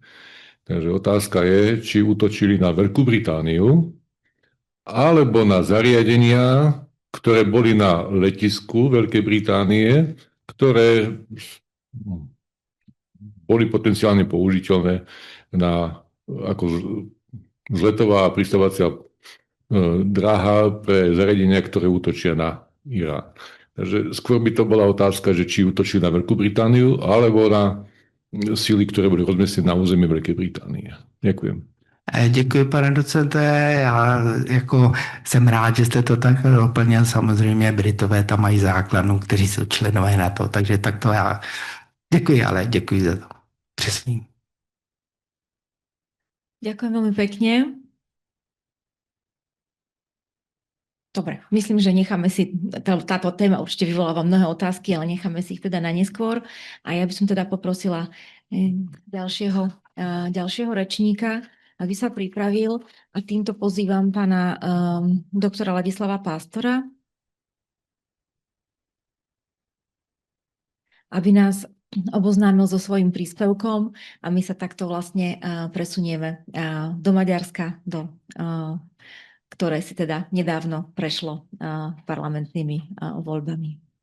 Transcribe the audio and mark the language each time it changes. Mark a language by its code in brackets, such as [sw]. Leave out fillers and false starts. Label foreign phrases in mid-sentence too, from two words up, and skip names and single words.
[sk] Takže otázka je, či útočili na Veľkú Britániu, alebo na zariadenia, ktoré boli na letisku Veľkej Británie, ktoré boli potenciálne použiteľné ako vzletová a pristávacia dráha pre zariadenia, ktoré útočia na Irán. Takže skôr by to bola otázka, že či útočili na Veľkú Britániu, alebo na síly, ktoré boli rozmiestnené na území Veľkej Británie. Ďakujem. [cs] Děkuji, pane docente. Já jsem rád, že jste to tak doplnil. Samozřejmě Britové tam mají základnu, kteří jsou členové NATO, takže tak to já děkuji, ale děkuji za to. Přesný. [sk] Ďakujem veľmi pekne. Dobre, myslím, že necháme si, táto téma určite vyvoláva mnohé otázky, ale necháme si ich teda na neskôr. A ja by som teda poprosila ďalšieho rečníka, aby sa pripravil, a týmto pozývam pána doktora Ladislava Pásztora, aby nás oboznámil so svojím príspevkom a my sa takto vlastne presunieme do Maďarska, ktoré si teda nedávno prešlo parlamentnými voľbami.